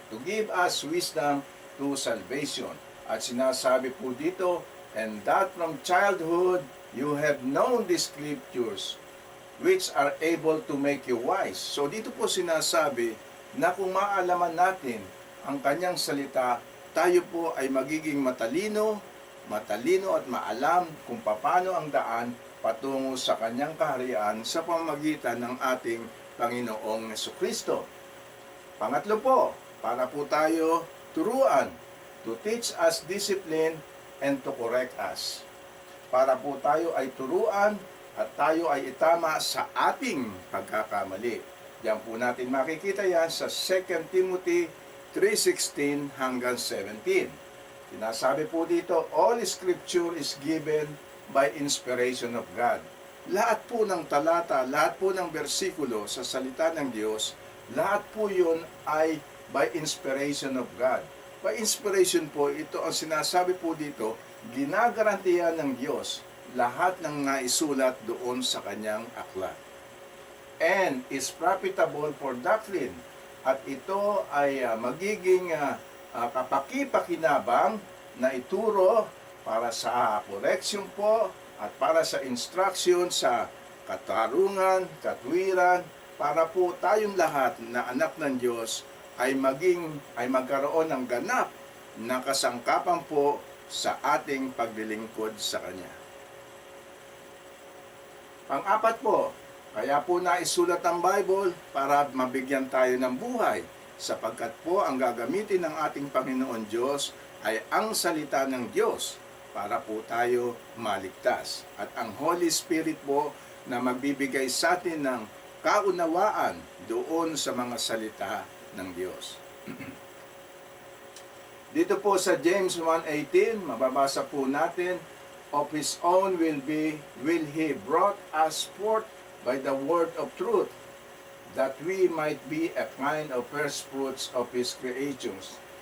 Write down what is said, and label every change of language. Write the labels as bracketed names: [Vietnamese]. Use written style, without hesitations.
[English] To give us wisdom to salvation. [Filipino] At sinasabi po dito, [English] and that from childhood you have known the Scriptures, which are able to make you wise. [Filipino] So dito po sinasabi na kung maalaman natin ang kanyang salita, tayo po ay magiging matalino at maalam kung paano ang daan patungo sa kanyang kaharian sa pamamagitan ng ating Panginoong Jesucristo. Pangatlo po, para po tayo turuan, [English] to teach us discipline and to correct us. [Filipino] Para po tayo ay turuan at tayo ay itama sa ating pagkakamali. Diyan po natin makikita yan sa 2 Timothy 3:16 hanggang 17. Sinasabi po dito, [English] all Scripture is given by inspiration of God. [Filipino] Lahat po ng talata, lahat po ng bersikulo sa salita ng Diyos, lahat po yun ay [English] by inspiration of God. [Filipino] By inspiration po, ito ang sinasabi po dito, ginagarantiyan ng Diyos lahat ng naisulat doon sa kanyang aklat. [English] And is profitable for doctrine. [Filipino] At ito ay magiging kapakipakinabang na ituro para sa correction po at para sa instruction sa katarungan, katwiran, para po tayong lahat na anak ng Diyos ay magkaroon ng ganap na kasangkapan po sa ating paglilingkod sa Kanya. Pang-apat po, kaya po naisulat ang Bible para mabigyan tayo ng buhay, sapagkat po ang gagamitin ng ating Panginoon Diyos ay ang salita ng Diyos para po tayo maligtas. At ang Holy Spirit po na magbibigay sa atin ng kaunawaan doon sa mga salita ng Diyos. Dito po sa James 1:18, mababasa po natin, [English] of His own will He brought us forth by the word of truth, that we might be a kind of first fruits of His creatures.